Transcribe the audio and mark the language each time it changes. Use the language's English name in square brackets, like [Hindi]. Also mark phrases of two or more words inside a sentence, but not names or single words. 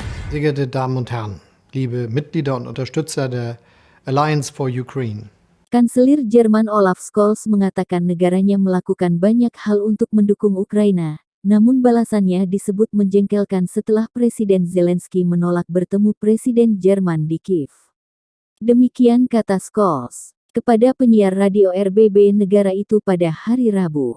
[German] Sehr geehrte Damen und Herren, liebe Mitglieder und Unterstützer der Alliance for Ukraine. [Indonesian] Kanselir Jerman Olaf Scholz mengatakan negaranya melakukan banyak hal untuk mendukung Ukraina, namun balasannya disebut menjengkelkan setelah Presiden Zelensky menolak bertemu Presiden Jerman di Kiev. Demikian kata Scholz kepada penyiar radio RBB negara itu pada hari Rabu.